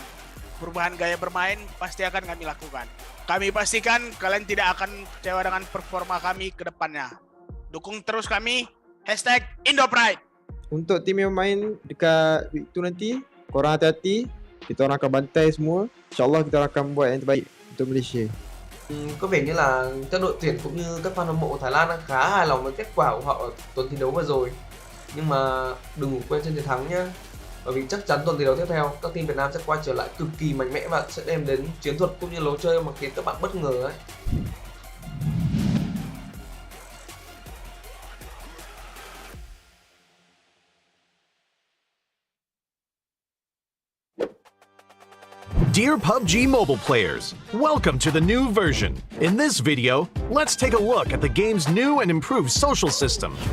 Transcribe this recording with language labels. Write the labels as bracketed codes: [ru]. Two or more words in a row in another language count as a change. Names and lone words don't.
[id] Perubahan gaya bermain pasti akan kami lakukan. Kami pastikan kalian tidak akan kecewa dengan performa kami ke depannya. Dukung terus kami. #IndoPride. [ms] Untuk tim yang main dekat week 2 nanti, korang hati-hati. Kita orang akan bantai semua. InsyaAllah kita akan buat yang terbaik untuk Malaysia. [vi] Có vẻ như là các đội tuyển cũng như các fan hâm mộ Thái Lan đang khá hài lòng với kết quả của họ ở tuần thi đấu vừa rồi. Nhưng mà đừng ngủ quên trên chiến thắng nhé. Bởi vì chắc chắn tuần thi đấu tiếp theo các team Việt Nam sẽ quay trở lại cực kỳ mạnh mẽ và sẽ đem đến chiến thuật cũng như lối chơi mà khiến các bạn bất ngờ ấy. [en] Dear PUBG mobile players, welcome to the new version. In this video, let's take a look at the game's new and improved social system.